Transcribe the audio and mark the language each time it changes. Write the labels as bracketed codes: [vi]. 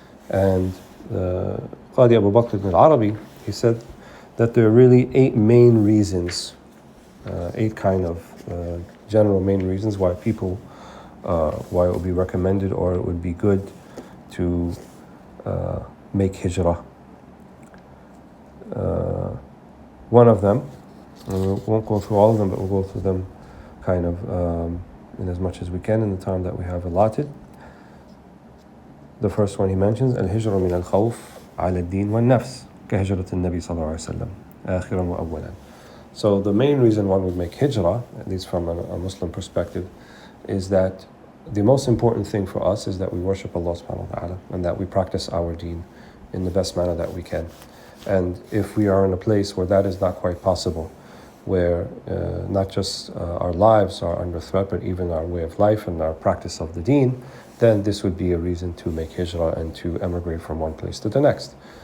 [en] And Qadi Abu Bakr ibn al-Arabi, he said that there are really 8 main reasons, 8 kind of general main reasons why people, why it would be recommended or it would be good to make hijrah. One of them, and we won't go through all of them, but we'll go through them kind of in as much as we can in the time that we have allotted. The first one he mentions, [ar] الهجرة من الخوف على الدين والنفس كهجرة النبي صلى الله عليه وسلم آخرا وأولا. [en] So the main reason one would make hijrah, at least from a Muslim perspective, is that the most important thing for us is that we worship Allah subhanahu wa ta'ala and that we practice our deen in the best manner that we can. And if we are in a place where that is not quite possible, where not just our lives are under threat, but even our way of life and our practice of the deen, then this would be a reason to make hijrah and to emigrate from one place to the next.